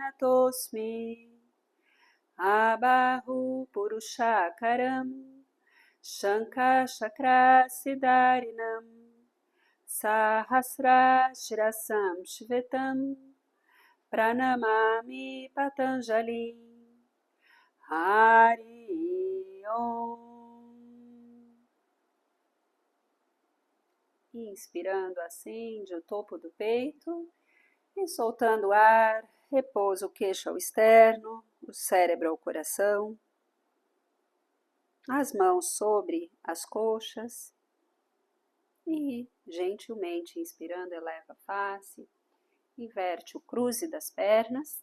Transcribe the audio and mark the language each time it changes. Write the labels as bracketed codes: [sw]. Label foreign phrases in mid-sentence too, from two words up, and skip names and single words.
[sa] pranjaliranatosmi abahu purushakaram Shankha Chakra Siddharinam Sahasrashirasam Shvetam Pranamami Patanjali. Hari Om. [pt] Inspirando, acende o topo do peito e soltando o ar, repousa o queixo ao externo, o cérebro ao coração. As mãos sobre as coxas e, gentilmente inspirando, eleva a face, inverte o cruze das pernas,